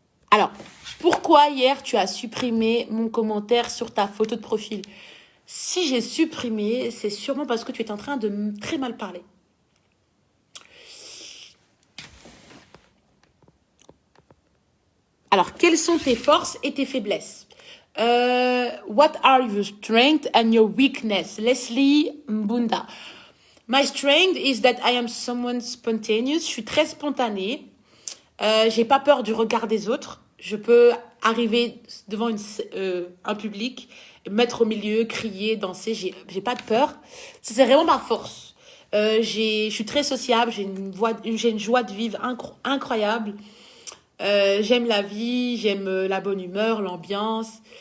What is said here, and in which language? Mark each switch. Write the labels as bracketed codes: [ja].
[fr] Alors, pourquoi hier tu as supprimé mon commentaire sur ta photo de profil? Si j'ai supprimé, c'est sûrement parce que tu es en train de me très mal parler. Alors, quelles sont tes forces et tes faiblesses? [en] What are your strengths and your weakness? Leslie Mbunda. My strength is that I am someone spontaneous. [fr] Je suis très spontanée. J'ai pas peur du regard des autres. Je peux arriver devant un public, mettre au milieu, crier, danser. J'ai pas de peur. C'est vraiment ma force. Je suis très sociable. J'ai une joie de vivre incroyable. J'aime la vie, j'aime la bonne humeur, l'ambiance.